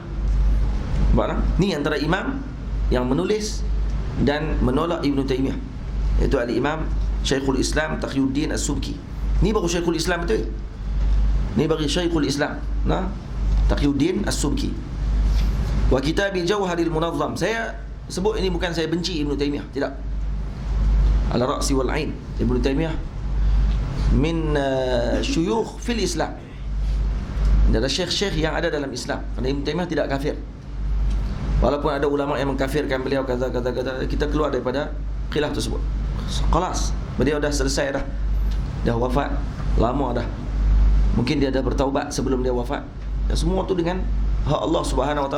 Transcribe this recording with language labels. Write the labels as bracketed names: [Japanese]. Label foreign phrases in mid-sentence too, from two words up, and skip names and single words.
[Malay] Baiklah, ni antara imam yang menulis dan menolak Ibn Taymiyah, iaitu Al-Imam Syekhul Islam Taqiyuddin As-Subki. Ni baru Syekhul Islam betul. Ni bagi Syekhul Islam, Taqiyuddin As-Subki. [Arabic] وكتاب الجوهر المنظم. [Malay] Saya sebut ini bukan saya benci Ibn Taymiyah, tidak. [Arabic] على الرأس والعين. ابن تيمية من شيوخ في الإسلام. [Malay] Dia adalah syekh-syekh yang ada dalam Islam. Kerana Ibn Taymiyah tidak kafir. Walaupun ada ulama yang mengkafirkan beliau kata, kita keluar daripada khilaf tersebut. Kelas, beliau dah selesai dah wafat lama dah. Mungkin dia dah bertaubat sebelum dia wafat. Dan semua tu dengan hak Allah [Arabic] سبحانه وتعالى.